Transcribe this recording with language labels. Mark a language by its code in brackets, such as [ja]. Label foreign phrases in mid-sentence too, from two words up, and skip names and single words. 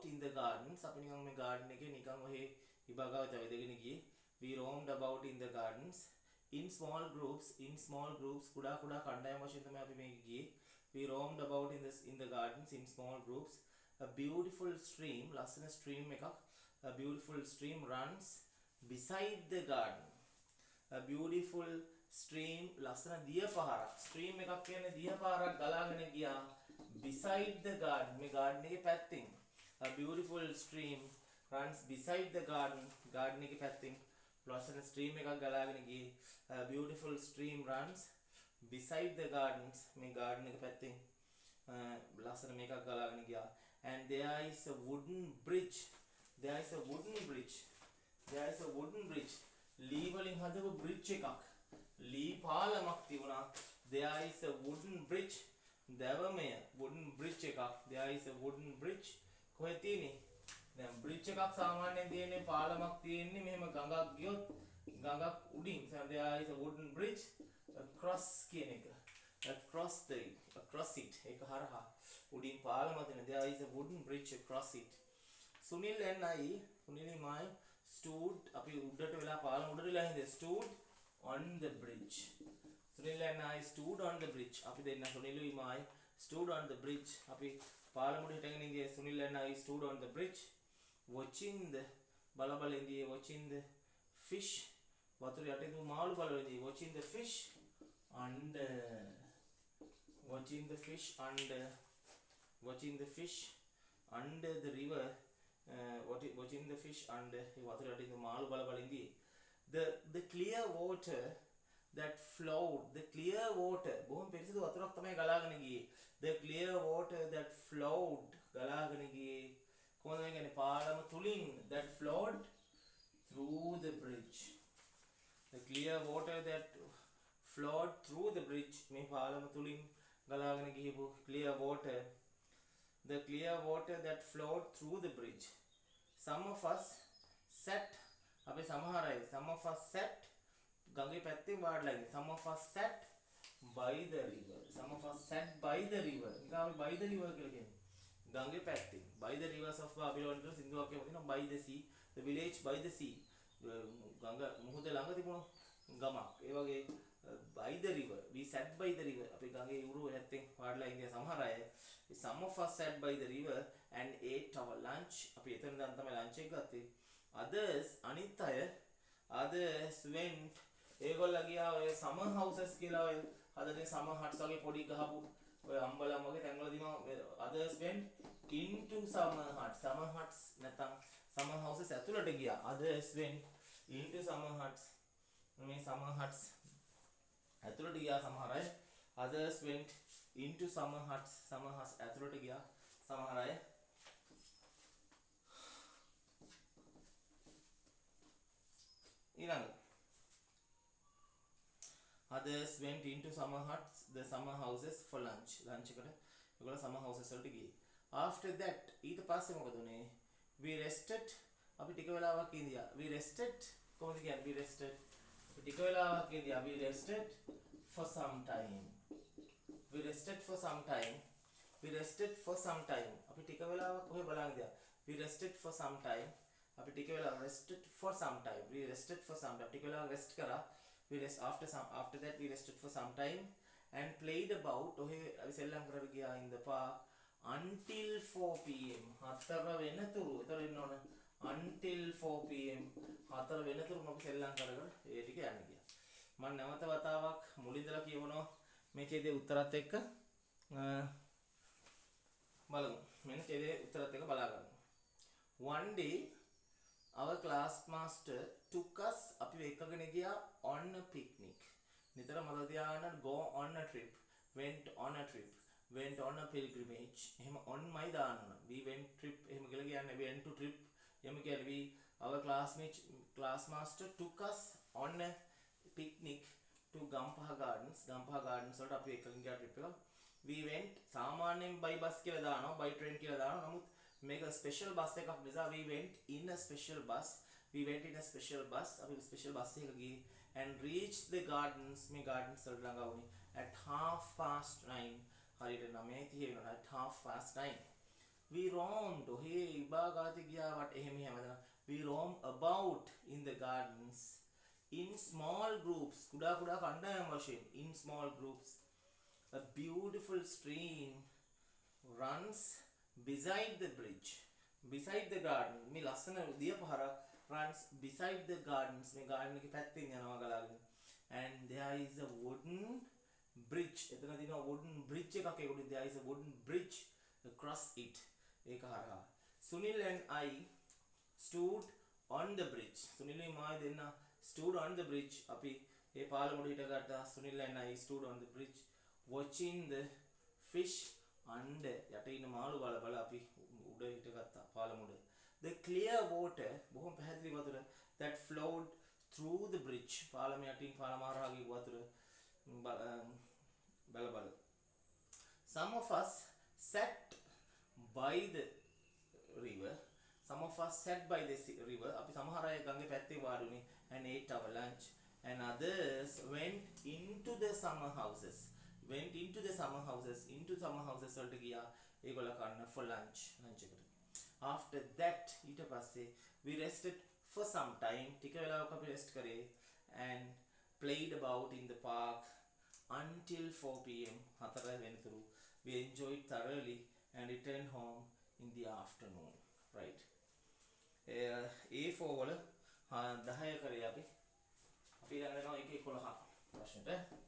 [en] in the gardens [si] අපි නිකන් මේ garden එකේ නිකන් ඔහේ ඉබාගාවට වෙදගෙන ගියේ [en] we roamed about in the gardens in small groups [si] කුඩා කණ්ඩායම් වශයෙන් තමයි අපි මේක ගියේ [en] we roamed about in the gardens in small groups a beautiful stream [si] ලස්සන stream එකක් [en] a beautiful stream runs beside the garden a beautiful stream [si] ලස්සන දිය පහරක් stream එකක් කියන්නේ දිය පහරක් ගලාගෙන ගියා [en] beside the garden [si] මේ garden එකේ පැත්තෙන් [en] a beautiful stream runs beside the garden [si] එකේ පැත්තෙන් ලස්සන stream එකක් ගලාගෙන ගියේ [en] a beautiful stream runs beside the gardens [si] මේ garden එකේ පැත්තෙන් ලස්සන මේකක් ගලාගෙන ගියා [en] and there is a wooden bridge [si] ලී වලින් හදපු bridge එකක් ලී පාලමක් තිබුණා [en] there is a wooden bridge [si] දැවමය [en] wooden bridge [si] එකක් [en] there is a wooden bridge [si] කොහෙද තියෙන්නේ දැන් bridge එකක් සාමාන්‍යයෙන් තියෙන්නේ පාලමක් තියෙන්නේ මෙහෙම ගඟක් ගියොත් ගඟක් උඩින් [en] there is a wooden bridge across [si] කියන එක [en] across it [si] ඒක හරහා උඩින් පාලම තියෙන [en] there is a wooden bridge across it Sunil and I stood [si] අපි උඩට වෙලා පාලම උඩට වෙලා හින්දා [en] stood on the bridge Sunil and I stood on the bridge. [si] අපි දෙන්න සුනිලුයි මායි stood on the bridge. අපි පාලමුඩ හිටගෙන ඉඳියේ [en] Sunil and I stood on the bridge watching the [si] බල ඉඳියේ [en] watching the fish. [si] වතුර යටින් මාළු බලන ඉඳියේ [en] watching the fish under watching the fish under watching the fish under the river. Watching the fish under [si] වතුර යටින් මාළු බල ඉඳියේ [en] the clear water that flowed, the clear water [si] බොහොම පිරිසිදු වතුරක් තමයි ගලාගෙන ගියේ. [en] The clear water that flowed [si] ගලාගෙන ගියේ කොහොමද මේ කියන්නේ පාලම තුලින් [en] that flowed through the bridge. The clear water that flowed through the bridge [si] මේ පාලම තුලින් ගලාගෙන ගියපු [en] clear water. The clear water that flowed through the bridge. Some of us sat [si] අපි සමහර අය [en] some of us sat [si] ගඟේ පැත්තේ වාඩිලා ඉන්නේ. [en] Some of us sat by the river. Some of us sat by the river. [si] නිකන් [en] by the river [si] කියලා කියන්නේ. ගඟේ පැත්තේ. By the rivers of Babylon කියලා සින්දුවක් කියනවා [en] by the sea. The village by the sea. [si] ගඟ මුහුද ළඟ තිබුණු ගමක්. ඒ වගේ [en] by the river. We sat by the river. [si] අපි ගඟේ උරු හැත්තෙන් වාඩිලා ඉන්නේ සමහර අය. [en] Some of us sat by the river and ate our lunch. [si] අපි එතන දැන් තමයි lunch එක ගත්තේ. Others අනිත් අය [en] others went [si] ඒගොල්ලෝ ගියා ඔය [en] summer houses [si] කියලා ඔය හදන්නේ [en] summer huts [si] වගේ පොඩි ගහපු ඔය අම්බලම් වගේ තැන්වලදීම [en] others went into summer huts [si] නැත්නම් [en] summer houses [si] ඇතුළට ගියා. [en] Others went into summer huts. [si] මේ [en] summer huts [si] ඇතුළට ගියා සමහර අය. [en] Others went into summer huts [si] ඇතුළට ගියා සමහර අය. [en] ඊළඟ others went into summer huts, the summer houses for lunch [si] එකට ඒගොල්ලෝ [en] summer houses [si] වලට ගියේ. [en] After that [si] ඊට පස්සේ මොකද උනේ? [en] We rested [si] අපි ටික වෙලාවක් ඉඳියා. [en] We rested [si] කොහොමද කියන්නේ? [en] We rested [si] ටික වෙලාවක් ඉඳියා. [en] We rested for some time. We rested for some time. We rested for some time. [si] අපි ටික වෙලාවක් ඔය බලන් ඉඳියා. [en] We rested for some time. [si] අපි ටික වෙලාවක් [en] rested for some time. We rested for some time. [si] ටික වෙලාවක් rest කරා. [en] We rest after that we rested for some time and played about [si] ඔහේ අපි සෙල්ලම් කරලා ගියා [en] in the park until 4 pm 4 වෙනතුරු. [si] ඒතර ඉන්න ඕන [en] until 4 pm [si] 4 වෙනතුරු අපි සෙල්ලම් කරගෙන ඒ ටික යන්න ගියා. මම නැවත වතාවක් මුලින්දලා කියවනවා මේ ඡේදයේ උත්තරත් එක්ක බලමු. මෙන්න ඡේදයේ උත්තරත් එක්ක බලා ගන්න. [en] One day our class master took us [si] අපි එකගෙන ගියා [en] on a picnic. [si] නිතර මතක තියාගන්න [en] go on a trip, went on a trip, went on a pilgrimage. [si] එහෙම on මයි දාන්න ඕන. [en] We went trip [si] එහෙම කියලා කියන්නේ [en] went to trip. [si] එහෙම කියන්නේ [en] we our class master took us on a picnic to Gampaha Gardens. [si] Gampaha Gardens වලට අපි එකගෙන ගියා trip එක. [en] We went සාමාන්‍යයෙන් by bus [si] කියලා දානවා, [en] by train [si] කියලා දානවා. නමුත් මේක ස්පෙෂල් බස් එකක් නිසා [en] we went in a special bus. We went in a special bus. [si] අපි ස්පෙෂල් බස් එකක ගියේ [en] and reached the gardens. [si] මේ gardens වලට ළඟා වුණේ at 9:30. හරියට 9:30 වෙනවා. [en] at 9:30. We roamed. [si] ඔහේ විභාගාති ගියා වට එහෙම හැමදෙනා. [en] We roamed about in the gardens in small groups. [si] කුඩා කණ්ඩායම් වශයෙන් [en] in small groups. A beautiful stream runs beside the bridge, beside the garden. [si] මේ ලස්සන දිය පහරක් [en] runs beside the gardens. [si] මේ garden එකේ පැත්තෙන් යනවා ගලාගෙන. [en] And there is a wooden bridge. [si] එතන තියෙනවා [en] wooden bridge [si] එකක්. [en] ඒකට there is a wooden bridge across it. [si] ඒක හරහා. [en] Sunil and I stood on the bridge. Sunil [si] මායි දෙන්න [en] stood on the bridge. [si] අපි ඒ පාලමුඩ හිටගත්තා. [en] Sunil and I stood on the bridge watching the fish under [si] යට ඉන්න මාළු බල අපි උඩ හිටගත්තා පාලමුඩ. [en] The clear water [si] බොහොම පැහැදිලි වතුර [en] that flowed through the bridge [si] පාලම යටින් පාලම හරහා ගිය වතුර බල. [en] Some of us sat by the river. Some of us sat by the river. [si] අපි සමහර අය ගඟේ පැත්තේ වාඩි වුණේ [en] and ate our lunch. And others went into the summer houses. Into summer houses [si] වලට ගියා ඒගොල්ලෝ කන්න [en] for lunch [si] එකට. [en] After that [si] ඊට පස්සේ [en] we rested for some time [si] ටික වෙලාවක් අපි rest කරේ [en] and played about in the park until 4 p.m. [si] 4 වෙනතුරු. [en] We enjoyed thoroughly and returned home in the afternoon. [si] Right. A4 වල 10 කරේ අපි. අපි ළඟ යනවා 1 11 ප්‍රශ්නෙට.